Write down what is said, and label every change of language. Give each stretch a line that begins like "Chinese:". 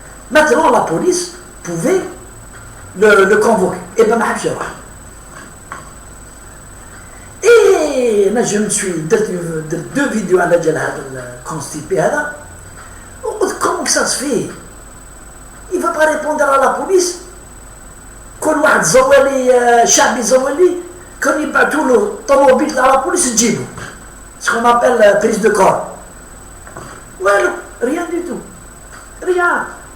French: Maintenant, la police pouvait le convoquer. Et bien, et je me suis dit 2 vidéos à la constipé. Comment que ça se fait? Il ne va pas répondre à la police. Quand
Arabic: واحد زوالي شعبي زوالي كان يبعثوا له طوموبيل تاع
French: la police
Arabic: تجيبه.
French: Ce qu'on appelle prise de corps. Voilà, rien du tout. Rien.